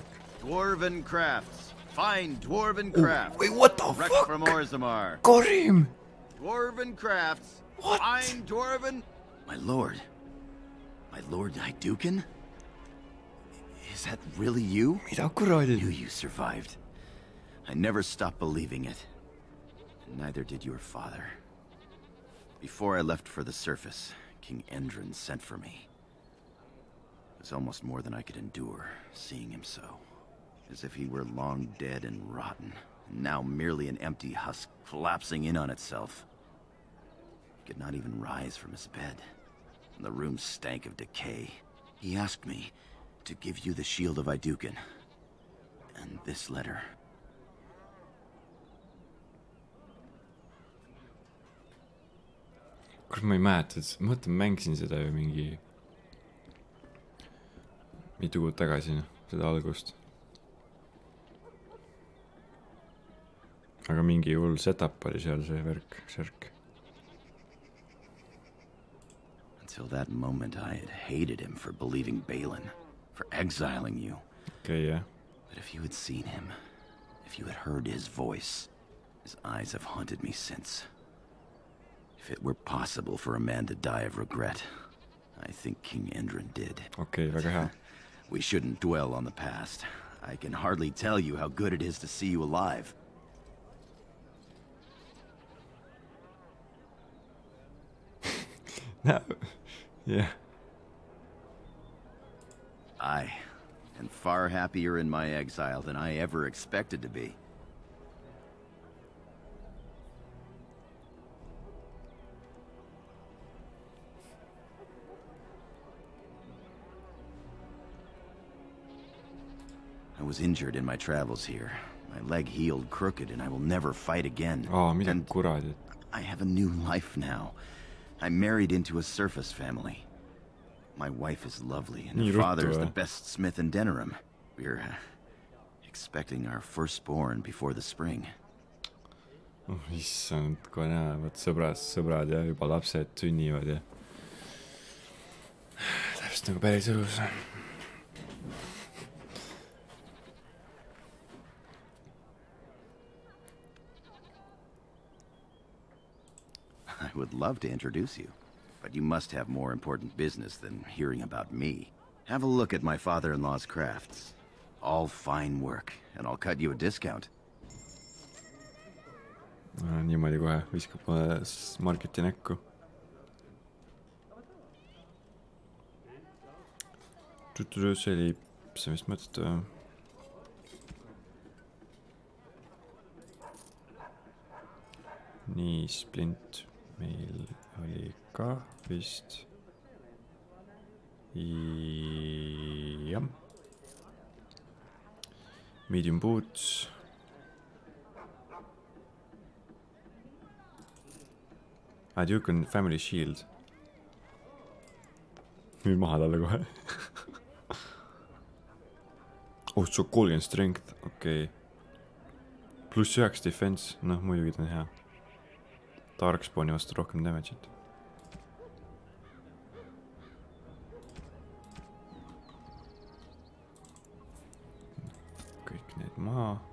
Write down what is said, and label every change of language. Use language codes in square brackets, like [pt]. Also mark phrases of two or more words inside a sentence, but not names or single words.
[en] Dwarven crafts. Fine dwarven crafts. Wait, what the Wrecked fuck? from Orzammar. Karim! Dwarven crafts. What? Fine dwarven. My lord. My lord Hydukin? Is that really you? [et] Mida kuradi? [en] I knew you survived. I never stopped believing it. Neither did your father. Before I left for the surface, King Endrin sent for me. It was almost more than I could endure, seeing him so. As if he were long dead and rotten, and now merely an empty husk collapsing in on itself. He could not even rise from his bed, and the room stank of decay. He asked me to give you the shield of Hydukin, and this letter. [et] Kus ma ei mäleta, et ma mõtlen, mängisin seda ju mingi mitu kuud tagasi, seda algust. Aga mingi hull setup oli seal see värk, särk. [en] Until that moment I had hated him for believing Balin, for exiling you. Okay, yeah. But if you had seen him, if you had heard his voice, his eyes have haunted me since. If it were possible for a man to die of regret, I think King Endrin did. [et] Okay, väga hea. [en] We shouldn't dwell on the past. I can hardly tell you how good it is to see you alive. No. Yeah. I am far happier in my exile than I ever expected to be. I was injured in my travels here. My leg healed crooked and I will never fight again. [et] Oh, mida kuradi. [en] I have a new life now. I'm married into a surface family. My wife is lovely and her father is the best smith in Denerim. We're expecting our firstborn before the spring. [et] Oh, issand, kohe näha, võt sõbrad ja juba lapsed sünnivad ja täpselt nagu päris õlus. [en] I would love to introduce you, but you must have more important business than hearing about me. Have a look at my father-in-law's crafts. All fine work, and I'll cut you a discount. [et] Niimoodi kohe viskab mulle marketi näkku. See oli see, mis mõtled või? Nii, splint meil oli ka vist. Jah. [en] Medium boots. Duke on family shield. [et] Nüüd maha talle kohe. Oh, see on 30 strength, okei. Pluss 9 defense, noh muidugi ta on hea. Darkspawni vastu rohkem damage'it. Kõik need maha.